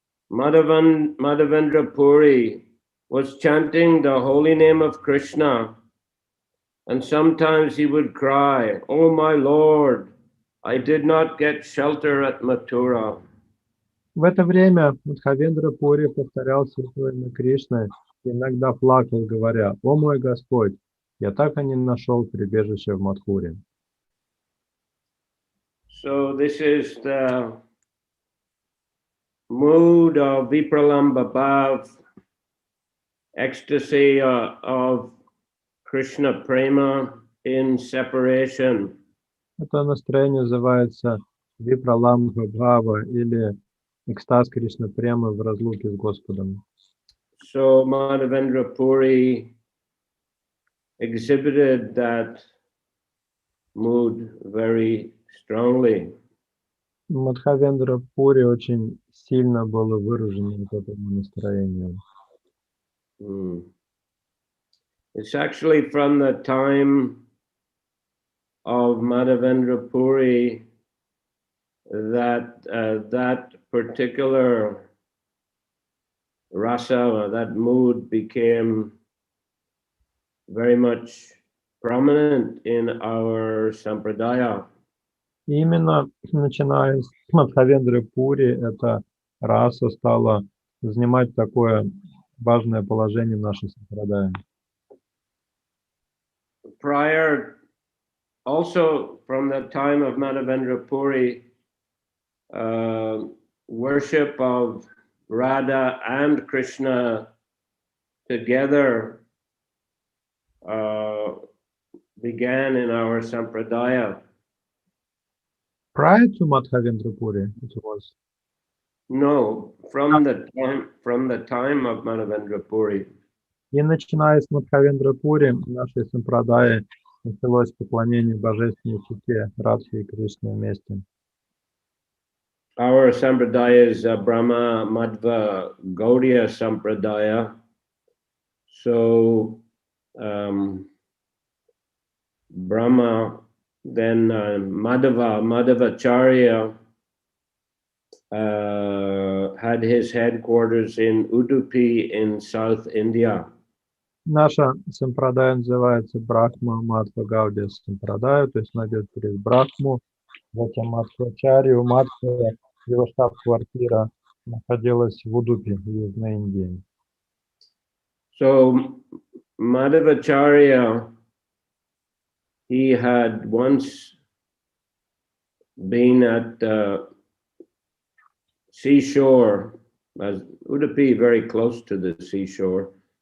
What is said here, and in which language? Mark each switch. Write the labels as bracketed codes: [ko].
[en] Madhavendra Puri was chanting the holy name of Krishna, and sometimes he would cry, "Oh my Lord, I did not get shelter at Mathura." [ru] В это время Мадхавендра Пури повторял святое имя Кришны и иногда плакал, говоря: «О мой Господь, я так и не нашел прибежище в Мадхуре». [en] So this is the mood of Vipralamba Bhav, ecstasy of Krishna Prema in separation. [ru] Это настроение называется Випраламбха Бхава или экстаз Кришна Премы в разлуке с Господом. [en] So Madhavendra Puri exhibited that mood very strongly. [ru] Мадхавендра Пури очень сильно было выражено вот это настроение. [en] It's actually from the time of Madhavendra Puri that that particular rasa, that mood became very much prominent in our sampradaya. [ru] И именно начиная с Мадхавендры Пури, эта раса стала занимать такое важное положение в нашей сампрадае. [en] Prior, also from the time of Madhavendra Puri, worship of Radha and Krishna together began in our sampradaya. Prior to Madhavendra Puri, it was. No, from the time of Madhavendra Puri. [ru] И начиная с Мадхавендра Пури, в нашей сампрадае началось поклонение божественной чите Радхи и Кришны вместе. [en] Our sampradaya is Brahma Madhva Gaudiya Sampradaya. So Brahma, then Madhavacharya had his headquarters in Udupi in South India. [ru] Наша сампрадая называется Брахма Мадхва Гаудия Сампрадая, то есть найдет через Брахму, затем Мадхвачарью. Мадхва, его штаб-квартира находилась в Удупе, в Южной Индии. [en] So Madhavacharya, he had once been at the seashore, as Udupi, very close to the seashore.